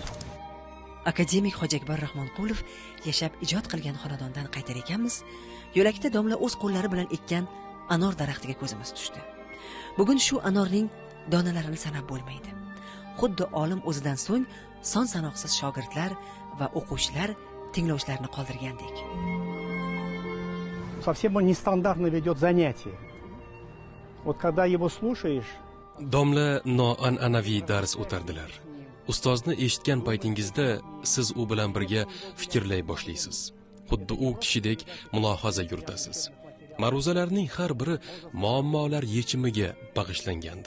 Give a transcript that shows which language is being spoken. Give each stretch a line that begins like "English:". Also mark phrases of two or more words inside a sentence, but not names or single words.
Uzbek: Akademik Hojiakbar Rahmonqulov yashab ijod qilgan xonadondan qaytar ekanmiz, yo'lakda domla o'z qo'llari bilan ekkan anor daraxtiga ko'zimiz tushdi. Bugun shu anorning donalarini sanab bo'lmaydi. Xuddi olim o'zidan so'ng son sanoqsiz shogirdlar va o'quvchilar tinglovchilarni qoldirgandek.
Russian: Совсем он нестандартно ведет занятия. Вот когда его слушаешь...
Uzbek: Domla noan'anaviy dars o'tardilar. Ustozni eshitgan paytingizda siz u bilan birga fikrlay boshlaysiz. Xuddi u kishidek mulohaza yuritasiz. Ma'ruzalarning har biri muammolar yechimiga bag'ishlangandi.